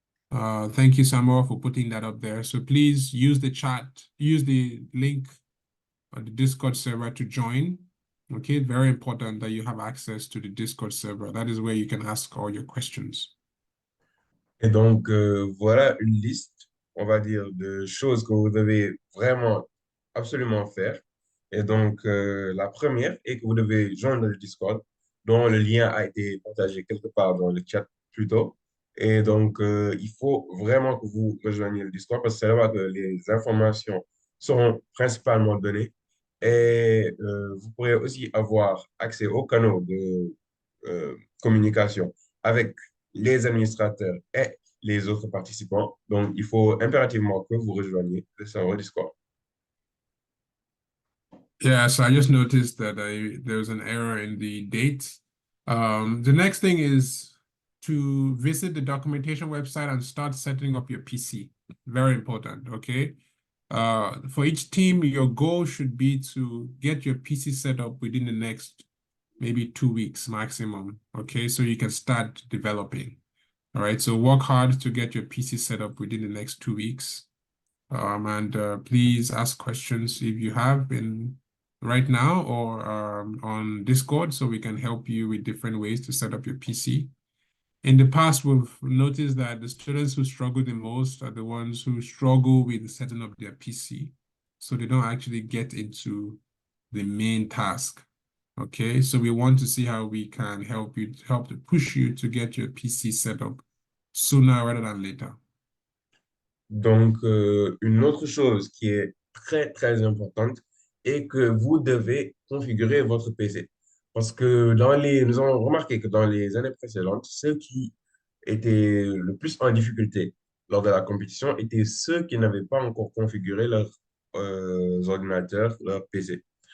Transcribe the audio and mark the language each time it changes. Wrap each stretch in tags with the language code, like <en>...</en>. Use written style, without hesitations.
<en>Thank you, Samuel, for putting that up there. So please use the chat, use the link on the Discord server to join. Okay, very important that you have access to the Discord server. That is where you can ask all your questions.</en> <fr>Et donc, voilà une liste, on va dire, de choses que vous devez vraiment absolument faire. Et donc, la première est que vous devez joindre le Discord, dont le lien a été partagé quelque part dans le chat plus tôt. Et donc, il faut vraiment que vous rejoigniez le Discord parce que c'est là que les informations seront principalement données. Et vous pourrez aussi avoir accès aux canaux de communication avec les administrateurs et les autres participants. Donc, il faut impérativement que vous rejoigniez le serveur Discord.</fr> <en>Yeah, so I just noticed that there was an error in the dates. The next thing is to visit the documentation website and start setting up your PC. Very important, okay? For each team, your goal should be to get your PC set up within the next maybe 2 weeks maximum, okay? So you can start developing, all right? So work hard to get your PC set up within the next 2 weeks. And please ask questions if you have been right now or on Discord so we can help you with different ways to set up your PC. In the past, we've noticed that the students who struggle the most are the ones who struggle with setting up their PC. So they don't actually get into the main task. Okay, so we want to see how we can help to push you to get your PC set up sooner rather than later.</en> <fr>Donc, une autre chose qui est très, très importante est que vous devez configurer votre PC. Parce que nous avons remarqué que dans les années précédentes, ceux qui étaient le plus en difficulté lors de la compétition étaient ceux qui n'avaient pas encore configuré leurs ordinateurs, leur PC.</fr>